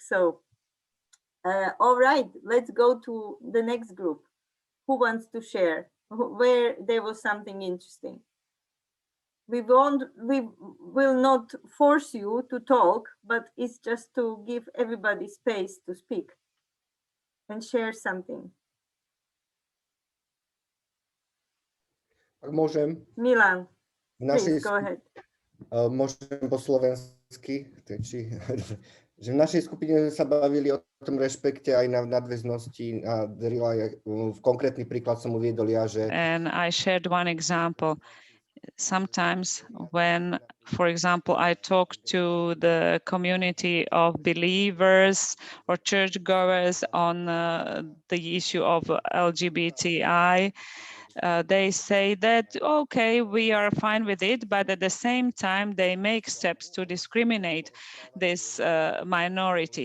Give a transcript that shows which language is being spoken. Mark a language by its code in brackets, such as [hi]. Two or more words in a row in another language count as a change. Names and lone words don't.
[en] So, all right, let's go to the next group. Who wants to share where there was something interesting? We will not force you to talk, but it's just to give everybody space to speak and share something. [sk] Ak môžem. [en] Milan, please go ahead. [sk] Môžem po slovensky, že v našej skupine sme sa bavili o tom rešpekte aj na nadväznosti na Daryla. Konkrétny príklad som uviedol ja, že... [en] And I shared one example. Sometimes when, for example, I talk to the community of believers or churchgoers on the issue of LGBTI, they say that, okay, we are fine with it, but at the same time, they make steps to discriminate this minority.